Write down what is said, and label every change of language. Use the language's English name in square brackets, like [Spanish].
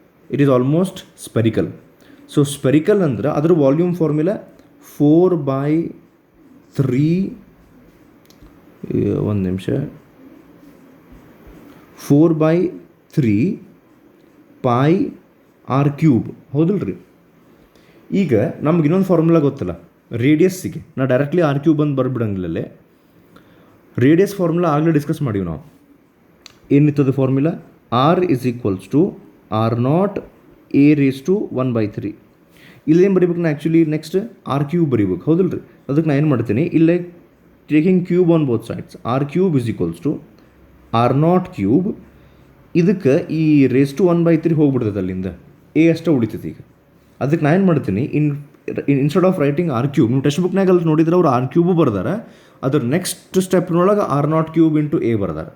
[English] It is almost spherical. [Kannada] So spherical ಅಂದ್ರೆ ಅದರ volume formula 4/3 ಒಂದು ನಿಮಿಷ 4/3 ಪೈ r³. ಹೌದಲ್ರಿ? ಈಗ ನಮ್ಗೆ ಇನ್ನೊಂದು ಫಾರ್ಮುಲಾ ಗೊತ್ತಲ್ಲ ರೇಡಿಯಸ್ಸಿಗೆ. ನಾ ಡೈರೆಕ್ಟ್ಲಿ r³ ಬಂದು ಬರ್ಬಿಡಂಗಿಲ್ಲೇ. ರೇಡಿಯಸ್ ಫಾರ್ಮುಲಾ ಆಗಲೇ ಡಿಸ್ಕಸ್ ಮಾಡೀವಿ ನಾವು. ಏನಿತ್ತದು formula? [English] R is equals to R0 a raised to 1/3. [Kannada] ಇಲ್ಲೇನು ಬರೀಬೇಕು ನಾ? ಆ್ಯಕ್ಚುಲಿ ನೆಕ್ಸ್ಟ್ r³ ಬರೀಬೇಕು. ಹೌದಲ್ರಿ? ಅದಕ್ಕೆ ನಾನು ಏನು ಮಾಡ್ತೀನಿ, ಇಲ್ಲೇ [English] Taking cube on both sides, r³ is equals to R0³. [Kannada] ಇದಕ್ಕೆ ಈ ರೇಸ್ ಟು 1/3 ಹೋಗ್ಬಿಡ್ತದೆ, ಅಲ್ಲಿಂದ a ಅಷ್ಟೇ ಉಳಿತೈತಿ. ಈಗ ಅದಕ್ಕೆ ನಾನು ಏನು ಮಾಡ್ತೀನಿ, [English] instead of writing r³, [Kannada] ನೀವು ಟೆಕ್ಸ್ಟ್ ಬುಕ್ನಾಗ ಅಲ್ಲಿ ನೋಡಿದ್ರೆ ಅವ್ರು r³ ಬರ್ದಾರ, ಅದ್ರ ನೆಕ್ಸ್ಟ್ ಸ್ಟೆಪ್ನೊಳಗೆ R0³ ಇಂಟು a ಬರ್ದಾರ.